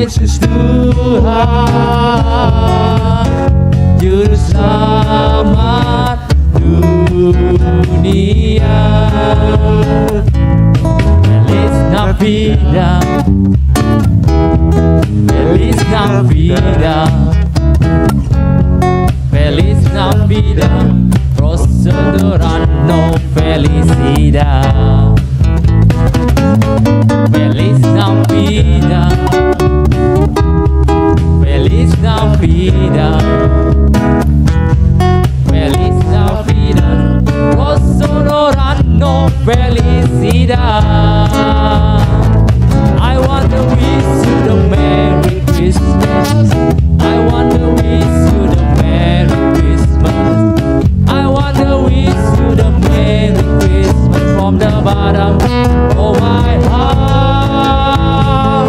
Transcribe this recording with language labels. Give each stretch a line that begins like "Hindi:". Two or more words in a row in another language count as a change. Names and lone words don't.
Indonesian: Yesus Tuhan, Juru Selamat dunia.
Spanish: Feliz Navidad, Feliz Navidad, Feliz Navidad, Prosonorano felicidad. Feliz Navidad, Feliz Navidad, Feliz Navidad, Prosonorano felicidad.
English: I want to wish you the Merry Christmas. I want to wish you the Merry Christmas. I want to wish you the Merry Christmas from the bottom of my heart.